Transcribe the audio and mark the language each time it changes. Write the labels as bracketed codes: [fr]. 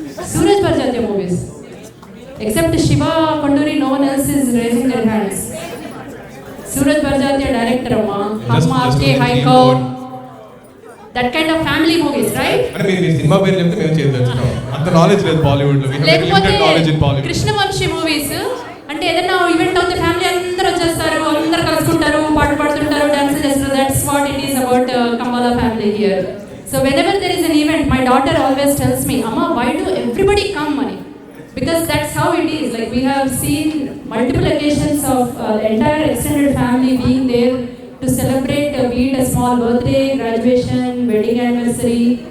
[en] Suraj Barjatia movies. Except Shiva Konduri, no one else is raising their hands. Suraj Barjatia director, Hum Aapke High Court. That kind of family movies, right? I mean, cinema where we have the knowledge with Bollywood. We have limited knowledge in Bollywood. Krishna Vamshi movies. [te] అంటే ఏదైనా event అవుతే family అందరూ వచ్చేస్తారు, అందరూ కలుసుకుంటారు, పాటలు పాడుతుంటారు, dance చేస్తారు. [en] That's what it is about Kamala family here. So whenever there is an event, my daughter always tells me, Amma, why do everybody come, money? Because that's how it is. Like we have seen multiple occasions of the entire extended family being there to celebrate, be it a small birthday, graduation, wedding anniversary.